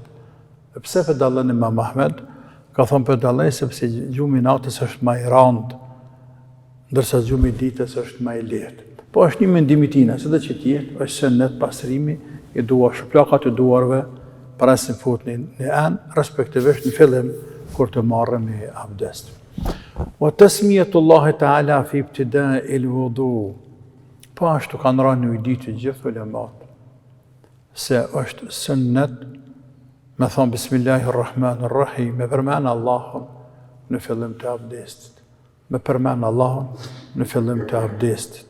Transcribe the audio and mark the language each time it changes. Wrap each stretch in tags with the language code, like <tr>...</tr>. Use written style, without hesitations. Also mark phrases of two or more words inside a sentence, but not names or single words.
<sq>Pse për dallën Imam Ahmed? Ka thonë për dallën sepse gjumi natës është më i randë, ndërsa gjumi ditës është më i lehtë. Po është një mendim i tina, se dhe që tjetë, është sunet pastrimi i duar, shplakat e duarve, para se me fut në enë, respektivisht në fillim, kur të marrë me abdest.</sq> <ar>Wa tasmiyatullahi ta'ala fi ibtida'il wudu.</ar> <sq>Po ashtu kanë rënë në ditë të gjithë ulemat se është sunnet me thonë Bismillahirrahmanirrahim, me përmenë Allahun në fillim të abdestit. Me përmenë Allahun në fillim të abdestit.</sq>